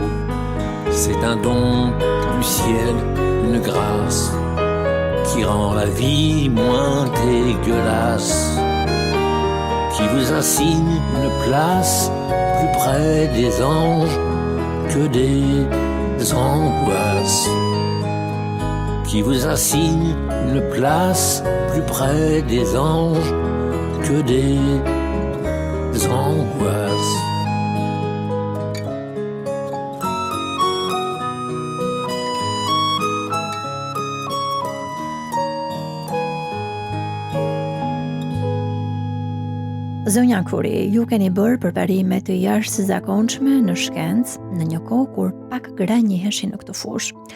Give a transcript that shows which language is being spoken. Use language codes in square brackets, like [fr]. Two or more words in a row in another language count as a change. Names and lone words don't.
[fr] C'est un don du ciel, une grâce qui rend la vie moins dégueulasse, qui vous assigne une place plus près des anges que des angoisses, qui vous assigne une place plus près des anges que des angoisses. [sq] Zonja Kuri, ju keni bërë përparime të jashtëzakonshme në shkencë në një kohë kur pak gra njiheshin në këtë fushë.